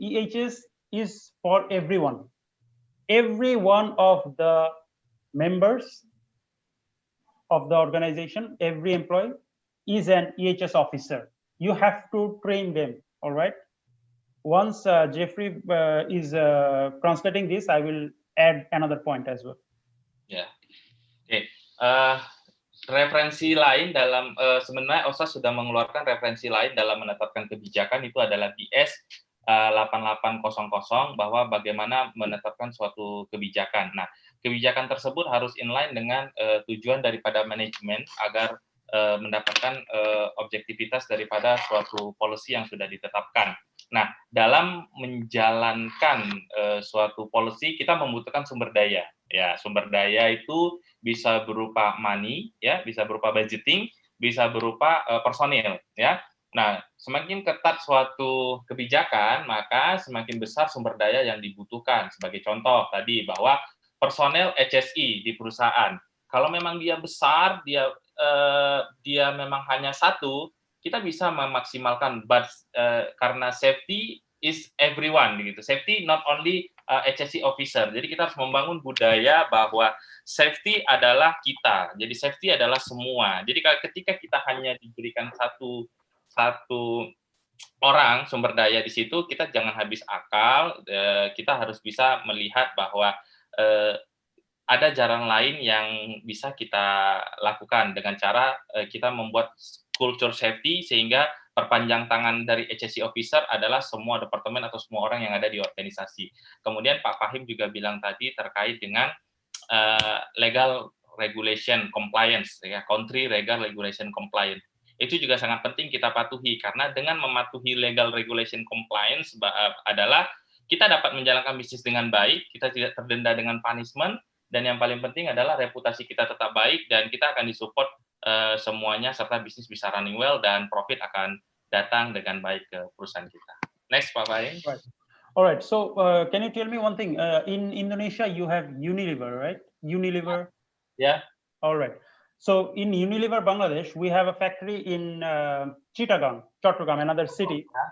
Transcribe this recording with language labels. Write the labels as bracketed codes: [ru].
[en] EHS is for everyone. Every one of the members of the organization, every employee is an EHS officer. You have to train them, all right? Once Jeffrey is translating this, I will add another point as well. [id] Ya, oke. Referensi lain dalam sebenarnya OSHA sudah mengeluarkan referensi lain dalam menetapkan kebijakan, itu adalah BS 8800, bahwa bagaimana menetapkan suatu kebijakan. Nah, kebijakan tersebut harus inline dengan tujuan daripada manajemen agar mendapatkan objektivitas daripada suatu policy yang sudah ditetapkan. Nah, dalam menjalankan suatu policy, kita membutuhkan sumber daya. Ya, sumber daya itu bisa berupa money, ya, bisa berupa budgeting, bisa berupa personil, ya. Nah, semakin ketat suatu kebijakan, maka semakin besar sumber daya yang dibutuhkan. Sebagai contoh tadi bahwa personel HSI di perusahaan, kalau memang dia besar, dia memang hanya satu, kita bisa memaksimalkan, but karena [en] safety is everyone, [id] gitu. [en] Safety not only HSI officer. [id] Jadi kita harus membangun budaya bahwa safety adalah kita. Jadi safety adalah semua. Jadi ketika kita hanya diberikan satu orang sumber daya di situ, kita jangan habis akal. Kita harus bisa melihat bahwa ada jalan lain yang bisa kita lakukan dengan cara kita membuat culture safety, sehingga perpanjang tangan dari HSE officer adalah semua departemen atau semua orang yang ada di organisasi. Kemudian Pak Fahim juga bilang tadi terkait dengan legal regulation compliance, ya, country legal regulation compliance. Itu juga sangat penting kita patuhi, karena dengan mematuhi legal regulation compliance adalah kita dapat menjalankan bisnis dengan baik, kita tidak terdenda dengan punishment, dan yang paling penting adalah reputasi kita tetap baik, dan kita akan disupport semuanya, serta bisnis bisa [en] running well, [id] dan profit akan datang dengan baik ke perusahaan kita. Next, Pak Fahim. [en] Right. All right. So, can you tell me one thing? In Indonesia, you have Unilever, right? Unilever. Yeah. All right. So, in Unilever Bangladesh, we have a factory in Chittagong, Chattogram, another city.